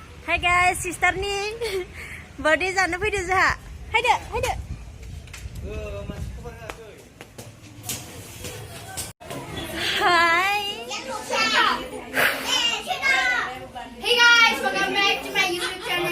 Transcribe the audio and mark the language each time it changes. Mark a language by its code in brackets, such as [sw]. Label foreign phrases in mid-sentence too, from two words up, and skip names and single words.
[en] Hai guys, sister nih. Birthday [brx] जानो फैदो जोहा. Haidो, haidो. Hai. [en] Hey guys, welcome back to my YouTube channel.